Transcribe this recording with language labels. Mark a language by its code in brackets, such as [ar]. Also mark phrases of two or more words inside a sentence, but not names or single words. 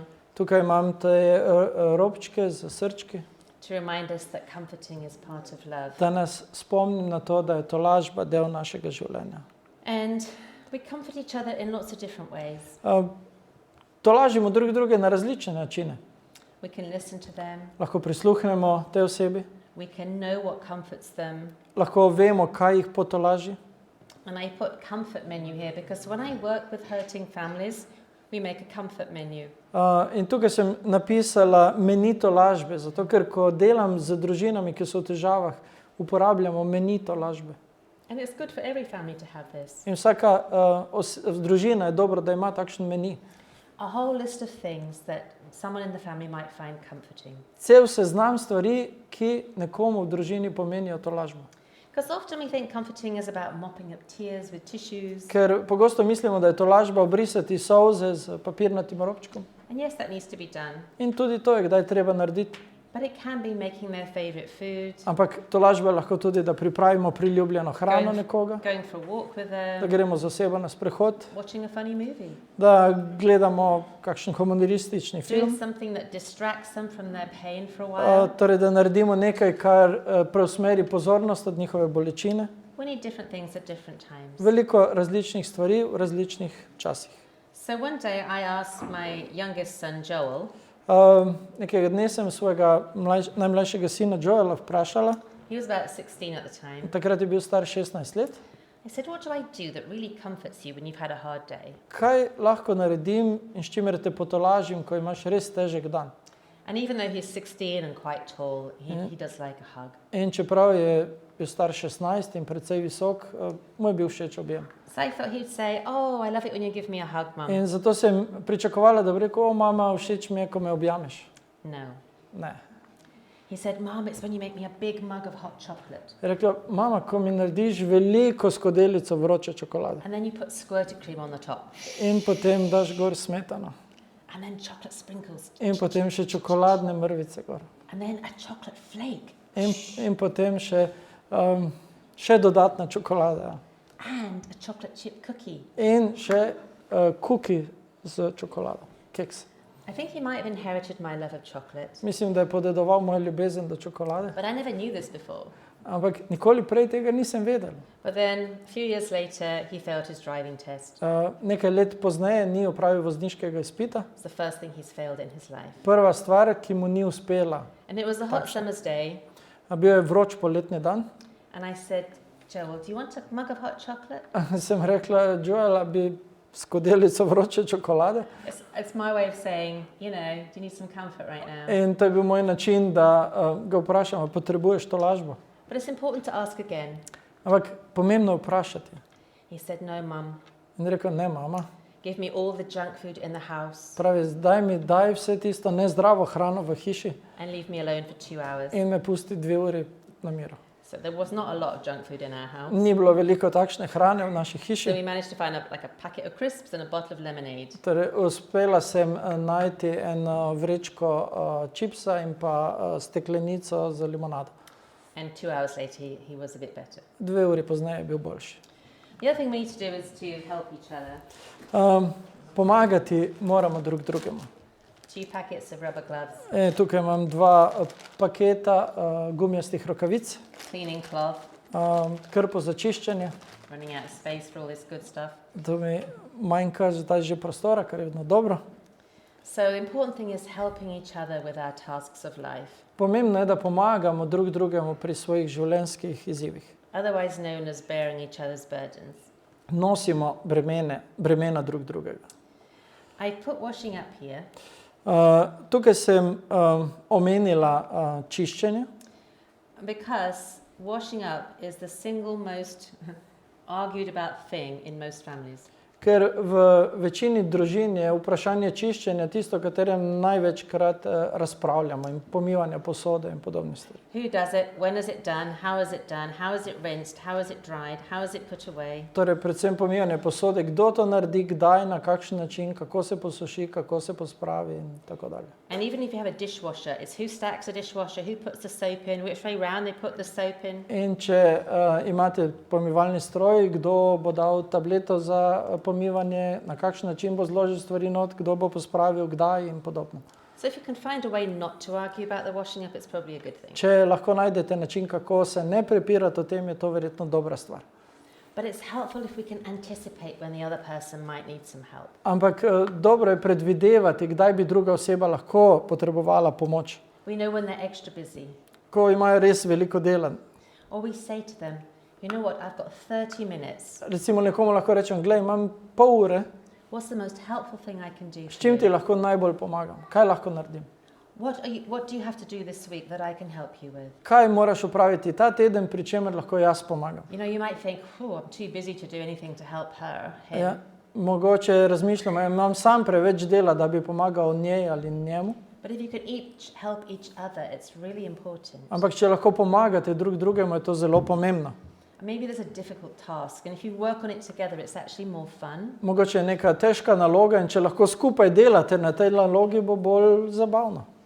[sl] Tukaj imam te robčke z srčki, [en] to remind us that comforting is part of love. [sl] da nas spomnim na to, da je tolažba del našega življenja. [en] And we comfort each other in lots of different ways. [sl] Tolažimo drug druge na različne načine. [en] We can listen to them. [sl] Lahko prisluhnemo tej osebi, [en] We can know what comforts them. [sl] lahko vemo, kaj jih potolaži. [en] And I put comfort menu here because when I work with hurting families, we make a comfort menu. [sl] In tukaj sem napisala meni tolažbe, zato ker ko delam z družinami, ki so v težavah, uporabljamo meni tolažbe. [en] And it's good for every family to have this. [sl] In vsaka družina je dobro, da ima takšen meni. [en] A whole list of things that someone in the family might find comforting. [sl] Cel seznam stvari, ki nekomu v družini pomenijo tolažbo. [en] Because often we think comforting is about mopping up tears with tissues. [sl] Ker pogosto mislimo, da je tolažba obrisati solze z papirnatim robčkom. [en] And yes, that needs to be done. [sl] In tudi to je kdaj treba narediti. [en] But it can be making their favorite food, [sl] Ampak tolažba je lahko tudi, da pripravimo priljubljeno hrano nekoga, [en] going for a walk with [sl] da [en] them, [sl] gremo z osebo na sprehod, [en] watching a funny movie, [sl] da gledamo kakšen humoristični [en] doing [sl] film. [en] something that distracts them from their pain for a while. [sl] Torej, da naredimo nekaj, kar preusmeri pozornost od njihove bolečine. [en] We need different things at different times. [sl] Veliko različnih stvari v različnih časih. [en] So one day I asked my youngest son, Joel, [sl] Nekega dne sem svojega najmlajšega sina Joela vprašala, [en] he was about 16 at the time. [sl] takrat je bil star 16 let, [en] I said, what do I do that really comforts you when you've had a hard day? [sl] kaj lahko naredim in s čimer te potolažim, ko imaš res težek dan. [en] And even though he's 16 and quite tall, he does like a hug. [sl] In čeprav je bil star 16 in precej visok, mu je bil všeč objem. [en] So I thought he'd say, oh, I love it when you give me a hug, Mum. [sl] In zato sem pričakovala, da bi rekel, o mama, všeč mi je, ko me objameš. [en] No. [sl] Ne. [en] He said, Mom, it's when you make me a big mug of hot chocolate. [sl] Je rekla, mama, ko mi narediš veliko skodelico vroče čokolade [en] And then you put squirted cream on the top. [sl] in potem daš gor smetano [en] And then chocolate sprinkles. [sl] in potem še čokoladne mrvice gor. [en] And then a chocolate flake. [sl] In potem še dodatna čokolada. [en] And a chocolate chip cookie. [sl] In še kuki z čokolado, keks. [en] I think he might have inherited my love of chocolate, [sl] Mislim, da je podedoval mojo ljubezen do čokolade, [en] but I never knew this before. [sl] ampak nikoli prej tega nisem vedel. [en] But then, a few years later, he failed his driving test. [sl] Nekaj let pozneje ni opravil vozniškega izpita. [en] It's the first thing he's failed in his life. [sl] Prva stvar, ki mu ni uspela. [en] And it was a hot summer's day, [sl] Bil je vroč poletni dan. [en] and I said, Joel, do you want a mug of hot chocolate? [sl] Sem rekla, Joel, bi skodelico vroče čokolade. [en] It's my way of saying, you know, do you need some comfort right now? [sl] In to je bil moj način, da ga vprašam, ali potrebuješ to lažbo. [en] But it's important to ask again. [sl] Ampak pomembno je vprašati. [en] He said, no, Mum. [sl] In rekel, ne, mama. [en] Give me all the junk food in the house [sl] Pravi, daj vse tisto nezdravo hrano v hiši [en] and leave me alone for 2 hours. [sl] in me pusti 2 uri na miru. [en] So there was not a lot of junk food in our house. [sl] Ni bilo veliko takšne hrane v naši [en] So [sl] hiši. [en] we managed to find like a packet of crisps and a bottle of lemonade. [sl] Torej, uspela sem najti eno vrečko čipsa in pa steklenico za limonado. [en] And 2 hours later, he was a bit better. [sl] 2 uri pozneje je bil boljši. [en] The other thing we need to do is to help each other. [sl] Pomagati moramo drug drugemu. [en] 2 packets of rubber gloves, [sl] Tukaj imam 2 paketa gumijastih rokavic, [en] cleaning cloth, [sl] krpo za čiščenje. [en] running out of space for all this good stuff. [sl] To mi manjka zdaj že prostora, kar je vedno dobro. [en] So the important thing is helping each other with our tasks of life, [sl] Pomembno je, da pomagamo drug drugemu pri svojih življenjskih izzivih. [en] otherwise known as bearing each other's burdens. [sl] Nosimo bremena drug drugega. [en] I put washing up here [sl] Tukaj sem omenila čiščenje, [en] because washing up is the single most argued about thing in most families. [sl] ker v večini družin je vprašanje čiščenja tisto, o katerem največkrat razpravljamo, in pomivanja posode in podobne stvari. [en] Who does it? When is it done? How is it done? How is it rinsed? How is it dried? How is it put away? [sl] Torej, predvsem pomivanje posode, kdo to naredi, kdaj, na kakšen način, kako se posuši, kako se pospravi in tako dalje. [en] And even if you have a dishwasher, it's who stacks a dishwasher, who puts the soap in, which way round they put the soap in. [sl] In če imate pomivalni stroj, kdo bo dal tableto za pomivanje, na kakšen način bo zložil stvari not, kdo bo pospravil, kdaj in podobno. [en] So if you can find a way not to argue about the washing up, it's probably a good thing. [sl] Če lahko najdete način, kako se ne prepirati o tem, je to verjetno dobra stvar. [en] But it's helpful if we can anticipate when the other person might need some help. [sl] Ampak dobro je predvidevati, kdaj bi druga oseba lahko potrebovala pomoč. [en] We know when they're extra busy. [sl] Ko imajo res veliko dela. [en] Or we say to them, you know what, I've got 30 minutes. [sl] Recimo nekomu lahko rečem, glej, imam pol ure, [en] What's the most helpful thing I can do [sl] s [en] for [sl] čim ti [en] you? [sl] lahko najbolj pomagam? Kaj lahko naredim? [en] What do you have to do this week that I can help you with? [sl] Kaj moraš opraviti ta teden, pri čemer lahko jaz pomagam? [en] You know, you might think, oh, I'm too busy to do anything to help her, him. [sl] Ja, mogoče razmišljam, imam sam preveč dela, da bi pomagal njej ali njemu. [en] But if you can each help each other, it's really important. [sl] Ampak če lahko pomagate drug drugemu, je to zelo pomembno. [en] Maybe there's a difficult task, and if you work on it together, it's actually more fun. [sl] Mogoče je neka težka naloga in če lahko skupaj delate na tej nalogi, bo bolj zabavno.